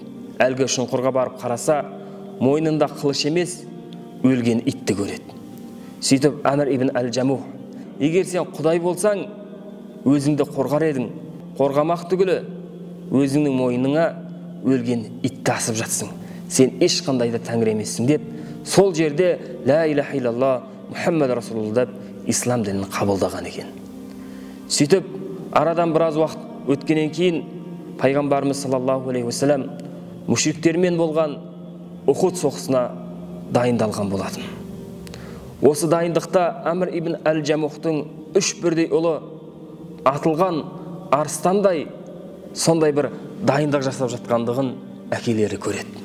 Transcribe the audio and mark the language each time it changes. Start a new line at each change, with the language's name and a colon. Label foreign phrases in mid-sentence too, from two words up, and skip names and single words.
Kazakh: Әлгі шұңқырға барып қараса, мойнында қылыш емес, өлген итті көреді. Сөйтіп, Әмір ибн Әл-Жамух: егер сен Құдай болсаң, өзіңді қорғар едің, қорғамақ түгілі өзіңнің мойныңа өлген итті асып жатсың, сен ешқандай да тәңір емессің деп, сол жерде
Arabic: لا إله إلا الله محمد رسول الله
Kazakh: деп ислам дінін қабылдаған екен. Сөйтіп, арадан біраз уақыт өткеннен кейін Пайғамбарымыз
Arabic: صلى الله عليه وسلم
Kazakh: мүшриктермен болған Ухуд соғысына дайындалған болатын. Осы дайындықта Әмір ибн Әл-Жамухтың үш бірдей ұлы атылған арыстандай сондай бір дайындық жасап жатқандығын әкелері көреді.